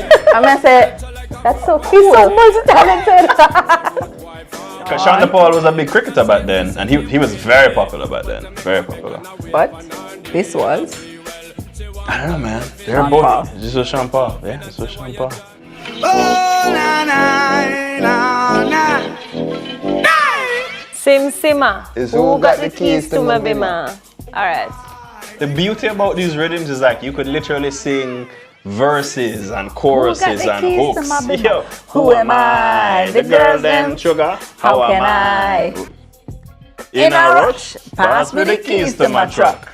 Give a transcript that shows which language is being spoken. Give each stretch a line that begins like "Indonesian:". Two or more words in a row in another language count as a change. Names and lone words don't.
English: I'm gonna say, that's so cool. He's so multi-talented. Because Shonda Paul was a big cricketer back then, and he was very popular back then. Very popular. But this was? I don't know, man. They're both. Paul. This was Sean Paul. Yeah, this was Sean Paul. Oh, na na na na. Sim Sima. Who got the keys to my bima? Alright. The beauty about these rhythms is like you could literally sing verses and choruses and hooks. Yo, who am I? The girl them sugar. How am I? In a rush, pass me the keys to my truck.